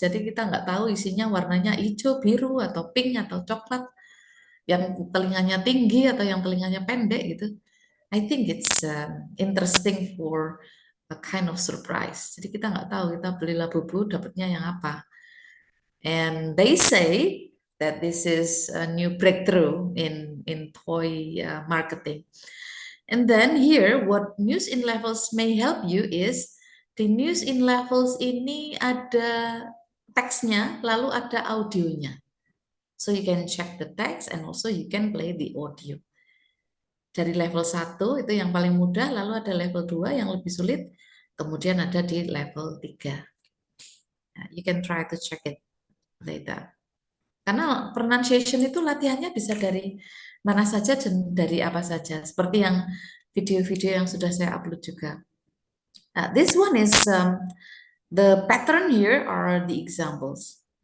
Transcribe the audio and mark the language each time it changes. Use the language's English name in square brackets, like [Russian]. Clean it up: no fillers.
[Indonesian] Jadi kita nggak tahu isinya warnanya hijau, biru, atau pink atau coklat. Yang telinganya tinggi atau yang telinganya pendek gitu. [English] I think it's interesting for a kind of surprise. [Indonesian] Jadi kita nggak tahu kita beli Labubu dapatnya yang apa. [English] And they say that this is a new breakthrough in toy marketing. And then here, what news in levels may help you is di news in levels [Indonesian] ini ada teksnya, lalu ada audionya. [English] So you can check the text and also you can play the audio. [Indonesian] Dari level 1 itu yang paling mudah, lalu ada level 2 yang lebih sulit, kemudian ada di level 3. Nah, [English] you can try to check it later. [Indonesian] Karena pronunciation itu latihannya bisa dari mana saja dan dari apa saja. Seperti yang video-video yang sudah saya upload juga. [English] This one is the pattern here are the examples.